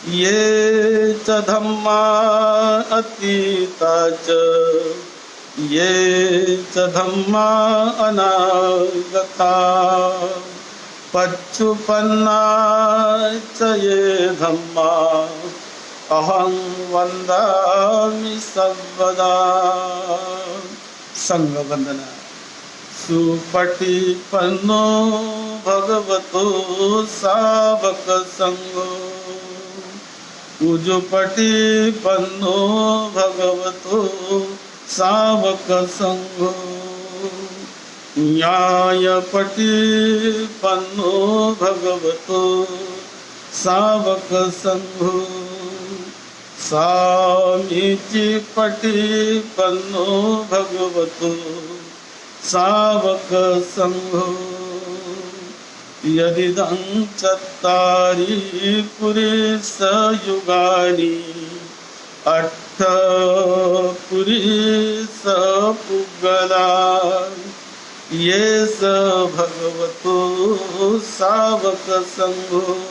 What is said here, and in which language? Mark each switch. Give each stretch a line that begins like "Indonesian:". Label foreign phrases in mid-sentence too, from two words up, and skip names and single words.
Pali: ये च धम्मा अतीता च ये च धम्मा अनागता पच्चुपन्ना च ये धम्मा अहं वन्दामि सर्वदा। संग वंदना। सुपटिपन्नो भगवतो सावक संगो उजुपटिपन्नो भगवतो सावक संगो न्यायपटिपन्नो भगवतो सावक संगो सामीचिपटिपन्नो भगवतो सावक संघो यदिदं चत्तारि पुरीस युगानि अट्ठ पुरीस पुग्गला ये स भगवतो सावक संघो